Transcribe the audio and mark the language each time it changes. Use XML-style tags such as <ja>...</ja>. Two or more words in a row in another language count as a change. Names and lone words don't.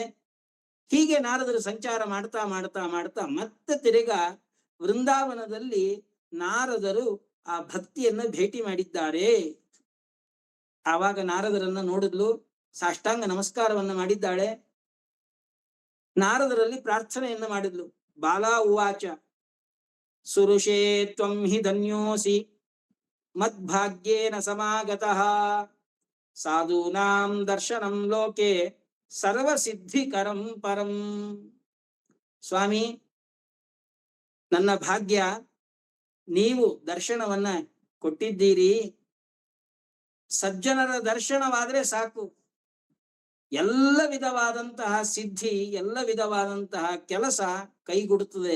<kn>ಹೀಗೆ ನಾರದರು ಸಂಚಾರ ಮಾಡ್ತಾ ಮಾಡ್ತಾ ಮಾಡ್ತಾ ಮತ್ತೆ ತಿರುಗಾ ವೃಂದಾವನದಲ್ಲಿ ನಾರದರು ಆ ಭಕ್ತಿಯನ್ನ ಭೇಟಿ ಮಾಡಿದ್ದಾರೆ. ಆವಾಗ ನಾರದರನ್ನ ನೋಡಿದ್ಲು, ಸಾಷ್ಟಾಂಗ ನಮಸ್ಕಾರವನ್ನ ಮಾಡಿದ್ದಾಳೆ. ನಾರದರಲ್ಲಿ ಪ್ರಾರ್ಥನೆಯನ್ನ ಮಾಡಿದ್ಲು.</kn> <sa>ಬಾಲಾ ಉವಾಚ ಸುರುಷೇ ತ್ವಂ ಹಿ ಧನ್ಯೋಸಿ ಮದ್ಭಾಗ್ಯೇನ ಸಮಾಗತಃ ಸಾಧೂನಾಂ ದರ್ಶನಂ ಲೋಕೆ ಸರ್ವಸಿದ್ಧಿಕರಂ ಪರಂ.</sa> <kn>ಸ್ವಾಮಿ, ನನ್ನ ಭಾಗ್ಯ, ನೀವು ದರ್ಶನವನ್ನ ಕೊಟ್ಟಿದ್ದೀರಿ. ಸಜ್ಜನರ ದರ್ಶನವಾದ್ರೆ ಸಾಕು, ಎಲ್ಲ ವಿಧವಾದಂತಹ ಸಿದ್ಧಿ, ಎಲ್ಲ ವಿಧವಾದಂತಹ ಕೆಲಸ ಕೈಗೂಡುತ್ತದೆ.</kn>